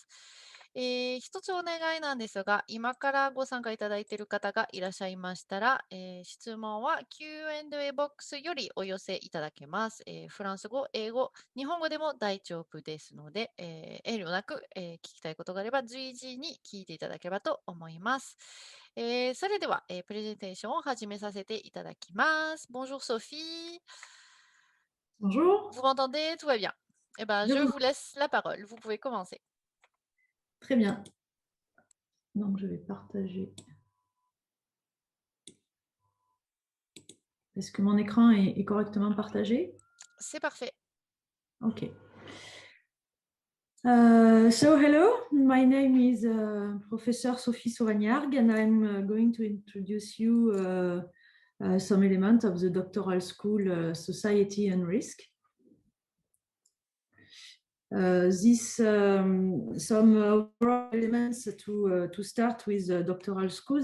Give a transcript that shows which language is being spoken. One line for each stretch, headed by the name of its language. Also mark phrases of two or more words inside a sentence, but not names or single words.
Japanese: 一つお願いなんですが、今からご参加いただいている方がいらっしゃいましたら、質問は Q&A ボックスよりお寄せいただけます。フランス語、英語、日本語でも大丈夫ですので、遠慮なく、聞きたいことがあれば随時に聞いていただければと思います。それでは、プレゼンテーションを始めさせていただきます。Bonjour Sophie.
French: Bonjour. Vous m'entendez? Tout va bien. Eh ben, je vous laisse la parole. Vous pouvez commencer. Très bien. Donc, je vais partager. Est-ce que mon écran est correctement partagé? C'est parfait. Okay.
English: So hello, my name is Professor Sophie Sauvagnargues, and I'm going to introduce you some elements of the doctoral school Society and Risk. Some overall elements to start with doctoral schools.